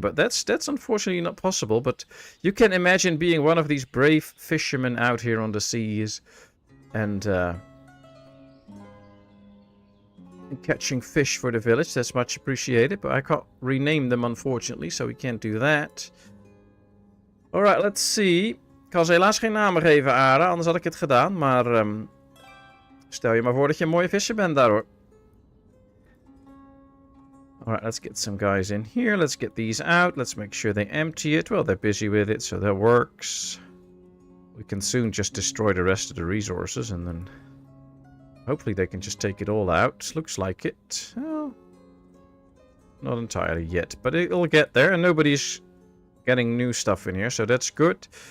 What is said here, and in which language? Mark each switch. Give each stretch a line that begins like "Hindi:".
English: But that's unfortunately not possible. But you can imagine being one of these brave fishermen out here on the seas and catching fish for the village. That's much appreciated. But I can't rename them, unfortunately, so we can't do that. Alright, let's see.
Dutch: Ik kan ze helaas geen namen geven, Ara, anders had ik het gedaan. Maar stel je maar voor dat je een mooie visser bent daar, hoor.
English: Alright, let's get some guys in here. Let's get these out. Let's make sure they empty it. Well, they're busy with it, so that works. We can soon just destroy the rest of the resources, and then hopefully they can just take it all out. Looks like it. Well, not entirely yet, but it'll get there, and nobody's getting new stuff in here, so that's good.